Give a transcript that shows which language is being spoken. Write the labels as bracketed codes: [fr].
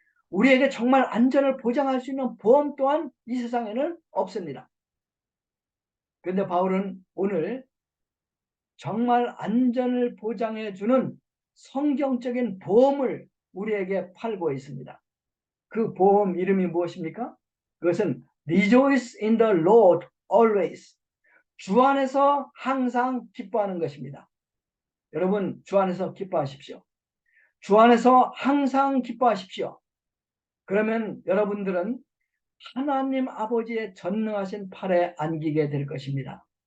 [ko] 우리에게 정말 안전을 보장할 수 있는 보험 또한 이 세상에는 없습니다. 그런데 바울은 오늘 정말 안전을 보장해주는 성경적인 보험을 우리에게 팔고 있습니다. 그 보험 이름이 무엇입니까? 그것은 [en] Rejoice in the Lord always. [ko] 주 안에서 항상 기뻐하는 것입니다. 여러분, 주 안에서 기뻐하십시오. 주 안에서 항상 기뻐하십시오. 그러면 여러분들은 하나님 아버지의 전능하신 팔에 안기게 될 것입니다.